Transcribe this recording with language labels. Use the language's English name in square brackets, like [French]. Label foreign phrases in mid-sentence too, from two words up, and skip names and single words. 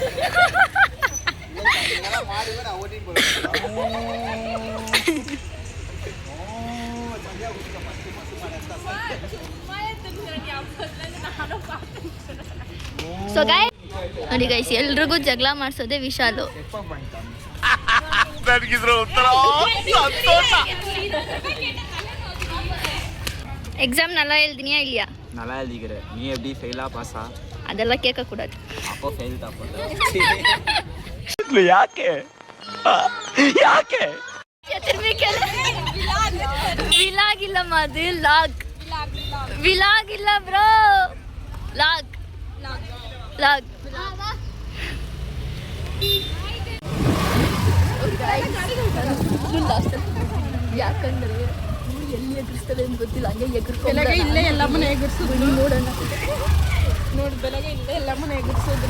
[Kannada] ಸೊ ಗೈಸ್ ನೋಡಿ ಗೈಸ್, ಎಲ್ರಿಗೂ ಜಗಳ ಮಾಡಿಸೋದೆ ವಿಶಾಲು. [Tamil] எக்ஸாம் நல்லா எழுதினியா இல்லையா? நல்லா எழுதிக்கிறேன். நீ எப்படி ஃபெயிலா பாஸா? அதெல்லாம் கேட்க கூடாது. அப்போ ஃபெயில் தான் போடுற. ಯಾಕೆ திரும்பி கேளு. விலாக் இல்லம்மா, அது லாக். விலாக் இல்ல ப்ரோ, லாக். [Kannada] ಯಾಕಂದ್ರೆ ಎಲ್ಲಿ ಎದುರಿಸ್ತದೆ ಅಂತ ಗೊತ್ತಿಲ್ಲ, ಹಂಗೆ ಬೆಳಗ್ಗೆ ಇಲ್ಲೇ ಎಲ್ಲಮ್ಮನ ಎದುರಿಸಿದ್ರು. ನೋಡೋಣ ನೋಡಿ, ಬೆಳಗ್ಗೆ ಇಲ್ಲೇ ಎಲ್ಲಮ್ಮನ ಎದುರಿಸಿದ್ರು.